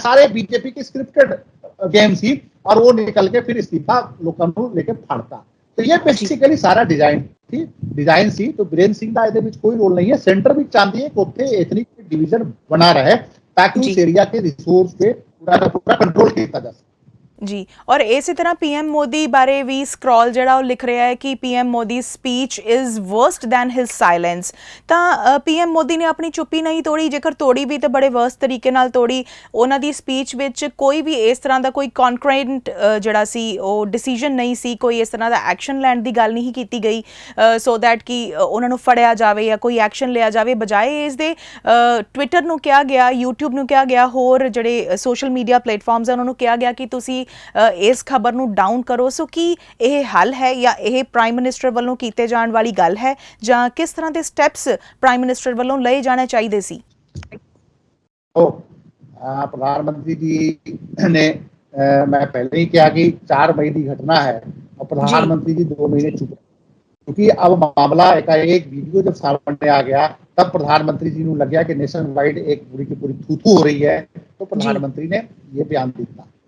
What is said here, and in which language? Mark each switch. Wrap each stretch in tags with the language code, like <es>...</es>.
<hi>सारे बीजेपी की scripted game थी और वो निकल के फिर इस्तीफा लोगों को लेके फाड़ता। तो ये बेसिकली सारा डिजाइन सी। तो बीरेन सिंह का ये कोई रोल नहीं है। सेंटर भी चाहती है कि उत्थे एथनिक डिवीजन बना रहे ताकि उस एरिया के रिसोर्स पे पूरा कंट्रोल किया जा सके।</hi> <pa>ਜੀ। ਔਰ ਇਸੇ ਤਰ੍ਹਾਂ ਪੀਐਮ ਮੋਦੀ ਬਾਰੇ ਵੀ ਸਕਰੋਲ ਜਿਹੜਾ ਉਹ ਲਿਖ ਰਿਹਾ ਹੈ ਕਿ PM Modi</pa> <en>Speech is worse than his silence.</en> <pa>ਤਾਂ ਪੀਐਮ ਮੋਦੀ ਨੇ ਆਪਣੀ ਚੁੱਪੀ ਨਹੀਂ ਤੋੜੀ, ਜੇਕਰ ਤੋੜੀ ਵੀ ਤਾਂ ਬੜੇ ਵਰਸਟ ਤਰੀਕੇ ਨਾਲ ਤੋੜੀ। ਉਹਨਾਂ ਦੀ ਸਪੀਚ ਵਿੱਚ ਕੋਈ ਵੀ ਇਸ ਤਰ੍ਹਾਂ ਦਾ ਕੋਈ ਕੌਨਕਰੈਂਟ ਜਿਹੜਾ ਸੀ ਉਹ ਡਿਸੀਜਨ ਨਹੀਂ ਸੀ, ਕੋਈ ਇਸ ਤਰ੍ਹਾਂ ਦਾ ਐਕਸ਼ਨ ਲੈਣ ਦੀ ਗੱਲ ਨਹੀਂ ਕੀਤੀ ਗਈ ਸੋ ਦੈਟ ਕਿ ਉਹਨਾਂ ਨੂੰ ਫੜਿਆ ਜਾਵੇ ਜਾਂ ਕੋਈ ਐਕਸ਼ਨ ਲਿਆ ਜਾਵੇ। ਬਜਾਏ ਇਸ ਦੇ ਟਵਿੱਟਰ ਨੂੰ ਕਿਹਾ ਗਿਆ, ਯੂਟਿਊਬ ਨੂੰ ਕਿਹਾ ਗਿਆ, ਹੋਰ ਜਿਹੜੇ ਸੋਸ਼ਲ ਮੀਡੀਆ ਪਲੇਟਫਾਰਮਸ ਹੈ ਉਹਨਾਂ ਨੂੰ ਕਿਹਾ ਗਿਆ ਕਿ ਤੁਸੀਂ ਇਸ ਖਬਰ ਨੂੰ ਡਾਊਨ ਕਰੋ। ਸੋ ਕੀ ਇਹ ਹੱਲ ਹੈ ਜਾਂ ਇਹ ਪ੍ਰਾਈਮ ਮਿਨਿਸਟਰ ਵੱਲੋਂ ਕੀਤੇ ਜਾਣ ਵਾਲੀ ਗੱਲ ਹੈ, ਜਾਂ ਕਿਸ ਤਰ੍ਹਾਂ ਦੇ ਸਟੈਪਸ ਪ੍ਰਾਈਮ ਮਿਨਿਸਟਰ ਵੱਲੋਂ ਲਏ ਜਾਣੇ ਚਾਹੀਦੇ ਸੀ?</pa> <hi>प्रधानमंत्री जी ने मैं पहले ही कहा कि 4 मई की घटना है और प्रधानमंत्री जी 2 महीने चुप, क्योंकि अब मामला एकाएक वीडियो जब सामने आ गया तब प्रधानमंत्री जी को लग गया कि नेशन वाइड एक पूरी की पूरी थू-थू हो रही है, तो प्रधानमंत्री ने ये बयान दिया।</hi>